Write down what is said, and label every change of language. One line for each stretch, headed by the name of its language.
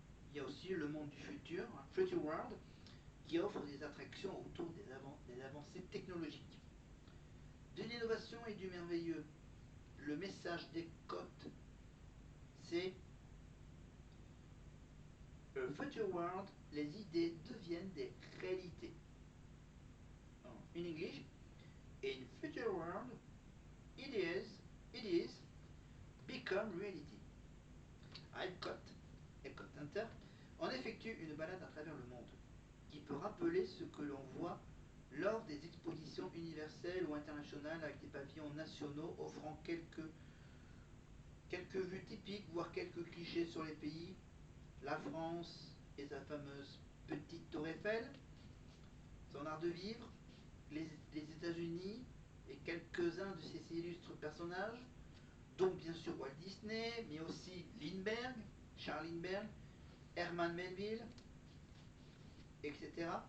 French: Il y a aussi le monde du futur, Future World, qui offre des attractions autour des avancées technologiques. De l'innovation et du merveilleux. Le message d'Epcot, c'est Future World, les idées deviennent des réalités.
English: In English, in Future World, it is become reality.
French: À Epcot Center, on effectue une balade à travers le monde qui peut rappeler ce que l'on voit lors des expositions universelles ou internationales avec des pavillons nationaux offrant quelques vues typiques, voire quelques clichés sur les pays, la France et sa fameuse petite tour Eiffel, son art de vivre, les États-Unis et quelques-uns de ses illustres personnages, dont bien sûr Walt Disney, mais aussi Lindbergh, Charles Lindbergh, Herman Melville, etc.